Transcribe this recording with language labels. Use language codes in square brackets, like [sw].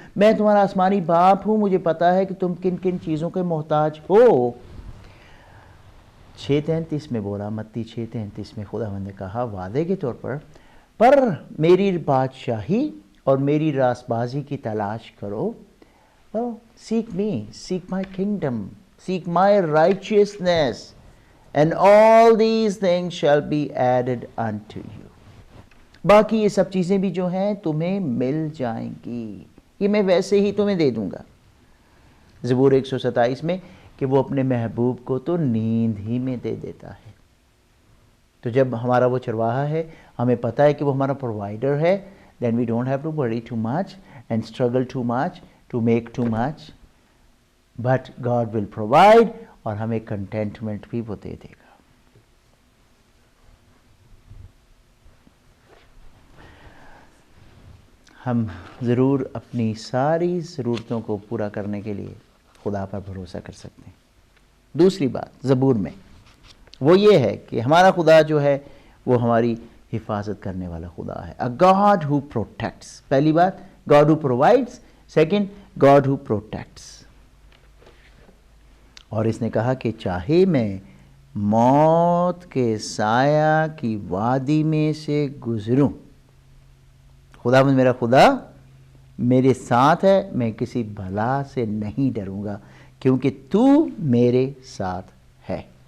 [ur] میں تمہارا آسمانی باپ ہوں، مجھے پتا ہے کہ تم کن کن چیزوں کے محتاج ہو. 6:33 میں بولا، متی 6:33 میں خداوند نے کہا وعدے کے طور پر میری بادشاہی اور میری راست بازی کی تلاش کرو. [en] Seek me, seek my kingdom, seek my righteousness, and all these things shall be added unto you. [ur] باقی یہ سب چیزیں بھی جو ہیں تمہیں مل جائیں گی، یہ میں ویسے ہی تمہیں دے دوں گا. زبور 127 میں کہ وہ اپنے محبوب کو تو نیند ہی میں دے دیتا ہے. تو جب ہمارا وہ چرواہا ہے، ہمیں پتہ ہے کہ وہ ہمارا پرووائڈر ہے، [en] then we don't have to worry too much and struggle too much to make too much. But God will provide [ur] اور ہمیں کنٹینٹمنٹ بھی وہ دے دے گا. ہم ضرور اپنی ساری ضرورتوں کو پورا کرنے کے لیے خدا پر بھروسہ کر سکتے ہیں. دوسری بات زبور میں وہ یہ ہے کہ ہمارا خدا جو ہے وہ ہماری حفاظت کرنے والا خدا ہے. [en] A God who protects. [ur] پہلی بات [en] God who provides. Second God who protects. [ur] اور اس نے کہا کہ چاہے میں موت کے سایہ کی وادی میں سے گزروں، خداوند میرا خدا میرے ساتھ ہے، میں کسی بلا سے نہیں ڈروں گا کیونکہ تو میرے ساتھ ہے.